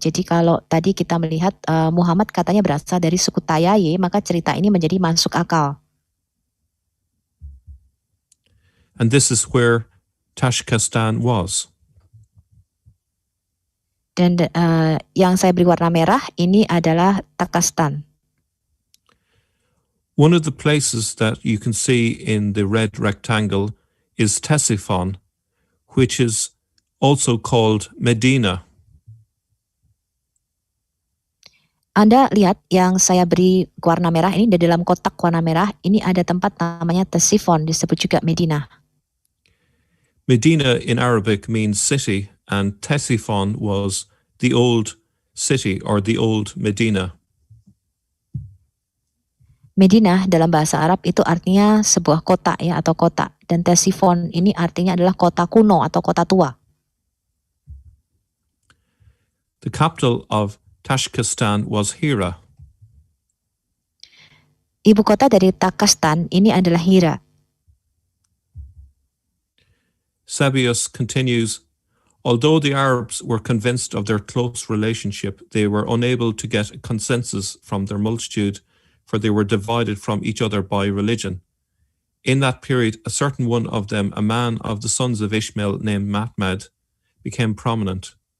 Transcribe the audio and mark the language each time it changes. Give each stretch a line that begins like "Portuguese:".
Indonesian: Jadi kalau tadi kita melihat Muhammad katanya berasal dari suku Tayyaye, maka cerita ini menjadi masuk akal.
English: And this is where Tashkestan was.
Indonesian: Dan yang saya beri warna merah ini adalah Takastan.
English: One of the places that you can see in the red rectangle is Ctesiphon, which is also called Medina.
Indonesian: Anda lihat yang saya beri warna merah ini, di dalam kotak warna merah ini ada tempat namanya Ctesiphon, disebut juga Medina.
English: Medina in Arabic means city, and Ctesiphon was the old city or the old Medina.
Indonesian: Medina dalam bahasa Arab itu artinya sebuah kota ya, atau kota, dan Ctesiphon ini artinya adalah kota kuno atau kota tua.
English: The capital of Tashkestan was Hira.
Indonesian: Ibu kota dari Takastan ini adalah Hira.
English: Sabius continues, although the Arabs were convinced of their close relationship, they were unable to get a consensus from their multitude, for they were divided from each other by religion. In that period, a certain one of them, a man of the sons of Ishmael named Mahmad, became prominent.